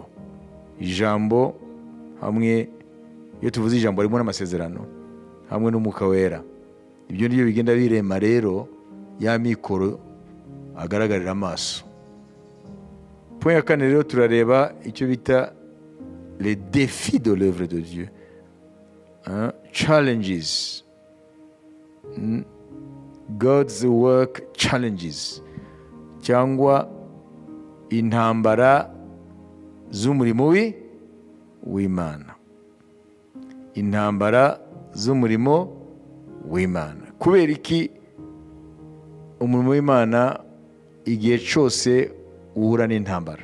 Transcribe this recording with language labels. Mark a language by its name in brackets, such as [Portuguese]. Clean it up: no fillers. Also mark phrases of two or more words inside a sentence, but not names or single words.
[Kinyarwanda] Ijambo hamwe, iyo tuvuze ijambo harimo n'amasezerano hamwe n'umwuka wera. Ibyo nibyo bigenda birema rero ya mikoro agaragarira amaso. Point ya kane rero turareba icyo bita [French] les défis de l'œuvre de Dieu. [English] Challenges. God's work challenges. [Kinyarwanda] Cyangwa intambara z'umurimo w'Imana. Intambara z'umurimo w'Imana. Kubera iki umurimo w'Imana igihe cyose uhura n'intambara?